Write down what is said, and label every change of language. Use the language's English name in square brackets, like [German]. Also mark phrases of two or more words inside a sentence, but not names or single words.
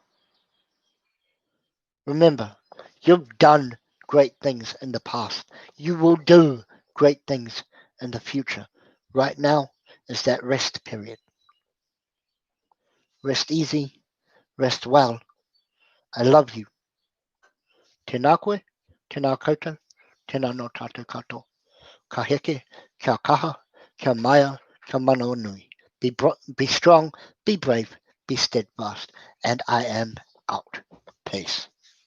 [English] Remember, you've done great things in the past. You will do great things in the future. Right now is that rest period. Rest easy, rest well. I love you. [Māori] Tēnā koe, tēnā koutou, tēnā no tātou katoa. Ka heke, kia kaha, kia maia, kia mana o nui. [English] Be strong, be brave, be steadfast. And I am out. Peace.